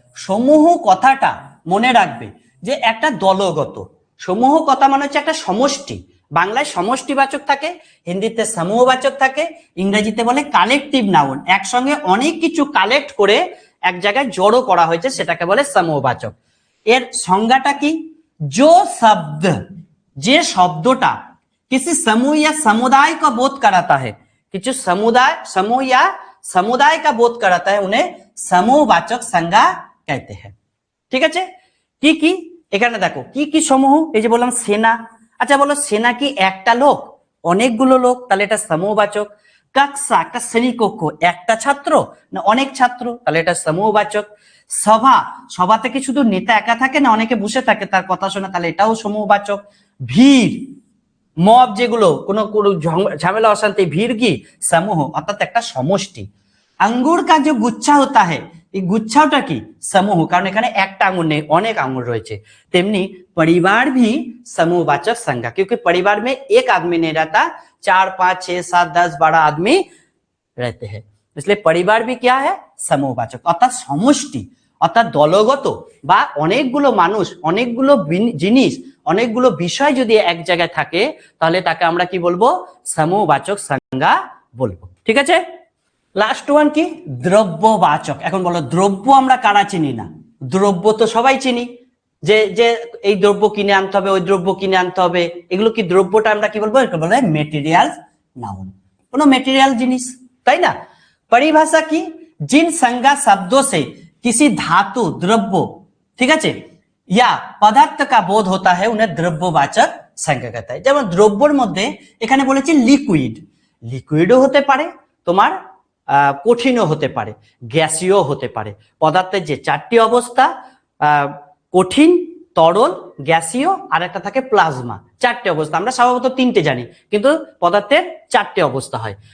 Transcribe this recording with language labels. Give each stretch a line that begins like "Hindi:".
Bangla: সমূহ কথাটা মনে রাখবে যে একটা দলগত, সমূহ কথা মানে হচ্ছে একটা সমষ্টি। বাংলায় সমষ্টিবাচক থাকে, হিন্দিতে সমূহবাচক থাকে, ইংরেজিতে বলে কালেকটিভ নাউন। একসঙ্গে অনেক কিছু কালেক্ট করে এক জায়গায় জড়ো করা হয়েছে, সেটাকে বলে সমূহবাচক। এর সংজ্ঞাটা কি?
Hindi: जो शब्द,
Bangla: যে শব্দটা
Hindi: किसी समूह या समुदाय का बोध कराता है, কিছু समुदाय, समूह या समुदाय का बोध कराता है, उन्हें समूहवाचक संज्ञा कहते हैं।
Bangla: ঠিক আছে? কি কি এখানে দেখো কি কি সমূহ? এই যে বললাম সেনা। আচ্ছা বলো, সেনা কি একটা লোক, অনেকগুলো লোক? তাহলে এটা সমূহবাচক। কক্ষা একটা শ্রেণীকক্ষ, একটা ছাত্র না অনেক ছাত্র? তাহলে এটা সমূহবাচক। সভা, সভাতে কি শুধু নেতা একা থাকে না অনেকে বসে থাকে তার কথা শোনা? তাহলে এটাও সমূহবাচক। ভিড়, মব, যেগুলো কোনো কোনো ঝামেলা অশান্তি, ভিড় কি? সমূহ, অর্থাৎ একটা সমষ্টি। আঙ্গুর
Hindi: কা যে গুচ্ছা হতা है,
Bangla: এই গুচ্ছাটা কি? সমূহ, কারণ এখানে একটা আঙ্গুর নেই, অনেক আঙ্গুর রয়েছে।
Hindi: তেমনি परिवार भी समूहवाचक संज्ञा, क्योंकि परिवार में एक आदमी नहीं रहता, 4 5 6 7 10 12 आदमी रहते हैं, इसलिए परिवार भी क्या है? समूहवाचक,
Bangla: অর্থাৎ সমষ্টি। অর্থাৎ দলগত বা অনেকগুলো মানুষ, অনেকগুলো জিনিস, অনেকগুলো বিষয় যদি এক জায়গায় থাকে তাহলে তাকে আমরা কি বলবো? সমূহবাচক সংজ্ঞা বলবো। ঠিক আছে, লাস্ট ওয়ান কি? দ্রব্যবাচক। এখন বলো দ্রব্য আমরা কারা চিনি না? দ্রব্য তো সবাই চিনি, যে যে এই দ্রব্য কিনে আনতে হবে, ওই দ্রব্য কিনে আনতে হবে, এগুলো কি? দ্রব্যটা আমরা কি বলবো? এটা বলে মেটেরিয়াল नाउन, কোনো মেটেরিয়াল জিনিস, তাই না?
Hindi: परिभाषा की, जिन संज्ञा शब्दों से किसी धातु, द्रव्य, ठीक है, या पदार्थ का बोध होता है उन्हें द्रव्यवाचक संज्ञा कहता है।
Bangla: যেমন দ্রব্যের মধ্যে এখানে বলেছি লিকুইড, লিকুইডও হতে পারে, তোমার কঠিনও হতে পারে, গ্যাসীয় হতে পারে। পদার্থের যে চারটি অবস্থা, কঠিন, তরল, গ্যাসীয়, আর একটা থাকে প্লাজমা, চারটে অবস্থা। আমরা স্বভাবত তিনটে জানি, কিন্তু পদার্থের চারটে অবস্থা হয়।